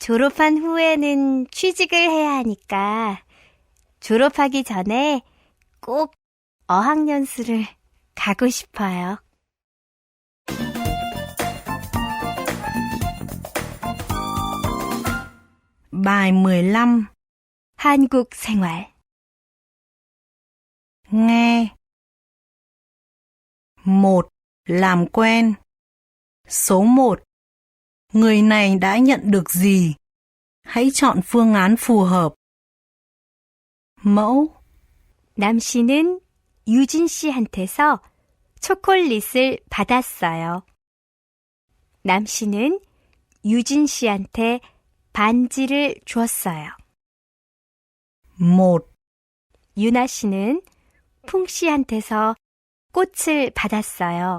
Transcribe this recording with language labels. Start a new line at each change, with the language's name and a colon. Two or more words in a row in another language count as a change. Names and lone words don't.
Korean: 졸업한 후에는 취직을 해야 하니까 졸업하기 전에 꼭 어학연수를 가고 싶어요.
Vietnamese: Bài 15.
Korean: 한국 생활.
Vietnamese: Nghe. 1. Làm quen. Số 1. Người này đã nhận được gì? Hãy chọn phương án phù hợp. Mẫu.
Korean: 남 씨는 유진 씨한테서 초콜릿을 받았어요. 남 씨는 유진 씨한테 반지를 주었어요. 1. 유나 씨는 풍 씨한테서 꽃을 받았어요.